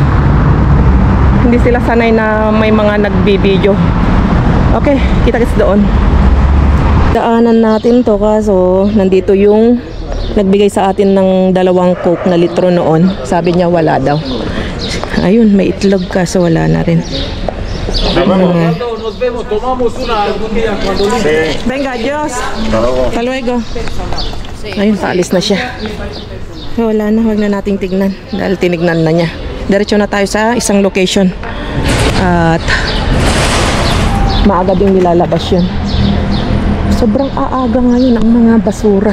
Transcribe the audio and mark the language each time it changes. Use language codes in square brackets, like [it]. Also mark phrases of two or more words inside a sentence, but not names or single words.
[tl] Hindi sila sanay na may mga nagbibideo. Okay, kita-kits doon. Daanan natin to, kaso nandito yung nagbigay sa atin ng 2 Coke na litro noon. Sabi niya wala daw. Ayun, may itlog kaso wala na rin. [es] Venga, Diyos. Hasta luego. [tl] Ayun, paalis na siya. Wala na, huwag na nating tignan dahil tinignan na niya. Diretso na tayo sa isang location. At maaga din nilalabas yun. Sobrang aaga ngayon ang mga basura.